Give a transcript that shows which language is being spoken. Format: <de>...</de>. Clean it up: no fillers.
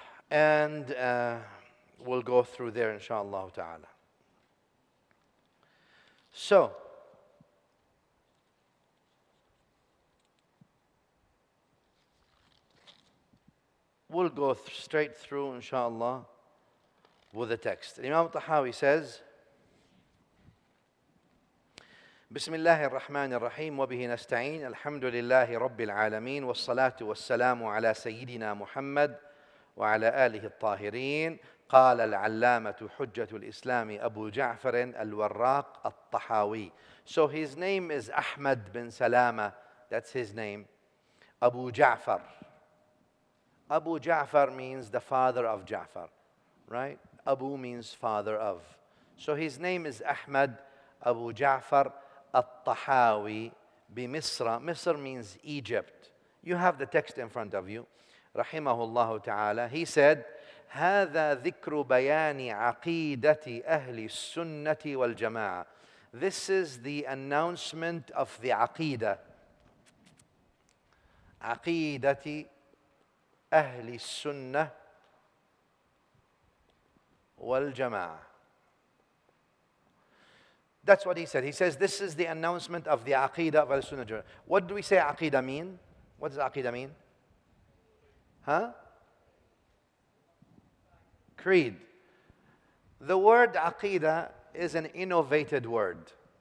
<en>And we'll go through there, inshallah ta'ala. So, we'll go straight through, inshallah, with the text. Imam Tahawi says,</en> <ar>بسم الله الرحمن الرحيم وبه نستعين الحمد لله رب العالمين والصلاة والسلام على سيدنا محمد وعلى آله الطاهرين قال العلامة حجة الإسلام أبو جعفر الوراق الطحاوي.</ar> <en>So his name is Ahmad bin Salama. That's his name. Abu Ja'far. Abu Ja'far means the father of Ja'far. Right? Abu means father of. So his name is Ahmad Abu Ja'far At-Tahawi</en> <ar>بمصر.</ar> <en>Misr means Egypt. You have the text in front of you. Rahimahullah ta'ala. He said,</en> <ar>هذا ذكر بيان عقيدة أهل السنة والجماعة.</ar> <en>This is the announcement of the Aqeedah.</en> <ar>عقيدة أهل السنة والجماعة.</ar> <en>That's what he said. He says this is the announcement of the Aqeedah of Al-Sunnah. What do we say Aqeedah mean? What does Aqeedah mean? Huh? Creed. The word Aqeedah is an innovated word.</en>